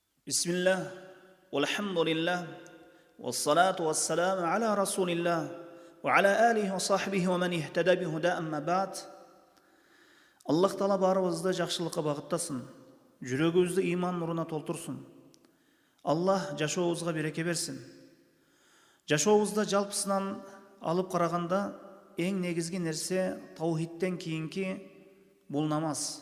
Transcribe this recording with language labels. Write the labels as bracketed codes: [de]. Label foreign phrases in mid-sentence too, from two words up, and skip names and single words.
[ar] بسم الله، والحمد لله، والصلاة والسلام على رسول الله، وعلى آله وصحبه ومن اهتدى بهداه أما بعد. [ky] Аллах Таала барыбызды жакшылыкка багыттасын, жүрөгүбүздү иман нуруна толтурсун. Аллах жашообузга береке берсин. Жашообузда жалпысынан алып караганда эң негизги нерсе таухидтен кийинки бул намаз.